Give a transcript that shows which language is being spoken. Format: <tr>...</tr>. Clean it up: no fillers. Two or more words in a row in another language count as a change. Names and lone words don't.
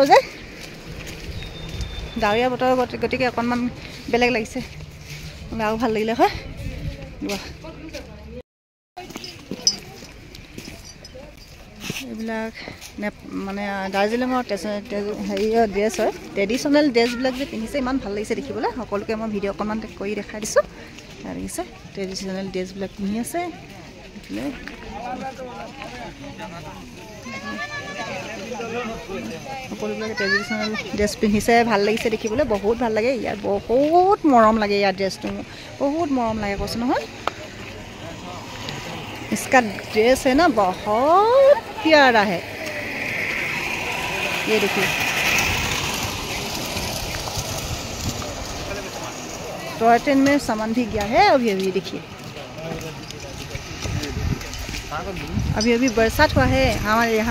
<as>বতৰ গতিকে অকণমান বেলেগ লাগিছে আৰু ভাল লাগিলে হয় এইবিলাক মানে দাৰ্জিলিঙৰ হেৰিয়ৰ ড্ৰেছ হয়</as> <en>traditional dresses</en> <as>যে পিন্ধিছে ইমান ভাল লাগিছে দেখিবলৈ সকলোকে মই ভিডিঅ' অকণমান কৰি দেখাই দিছোঁ দেখিছে</as> <en>traditional dresses</en> <as>পিন্ধি আছে সকলোবিলাকে</as> <en>traditional dress</en> <as>পিন্ধিছে ভাল লাগিছে দেখিবলৈ বহুত ভাল লাগে ইয়াত বহুত মৰম লাগে ইয়াৰ ড্ৰেছটো বহুত মৰম লাগে কৈছোঁ নহয়</as> <hi>इसका ड्रेस है ना बहुत प्यारा है ये देखिए</hi> <en>toy train</en> <hi>में सामान भी गया है अभी देखिए अभी बरसात हुआ है हमारे यहाँ</hi>